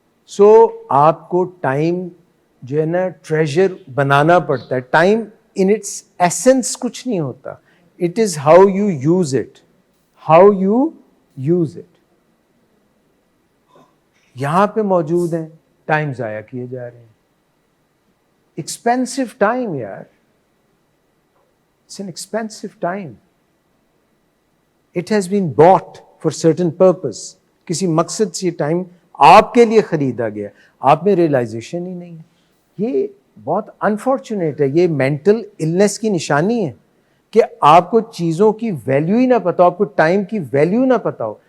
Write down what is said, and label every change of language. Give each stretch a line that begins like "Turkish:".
Urdu: سو آپ کو ٹائم جو ہے نا ٹریجر بنانا پڑتا ہے.
English: time in its essence
Urdu: کچھ نہیں ہوتا,
English: It is how you use it, how you use it.
Urdu: یہاں پہ موجود ہیں, ٹائم ضائع کیے جا رہے ہیں.
English: Expensive time یار, it's an expensive time. It has been bought for certain purpose.
Urdu: کسی مقصد سے ٹائم آپ کے لیے خریدا گیا, آپ میں ریئلائزیشن ہی نہیں ہے. یہ بہت انفارچونیٹ ہے, یہ مینٹل النس کی نشانی ہے کہ آپ کو چیزوں کی ویلیو ہی نہ پتا ہو, آپ کو ٹائم کی ویلیو نہ پتا ہو.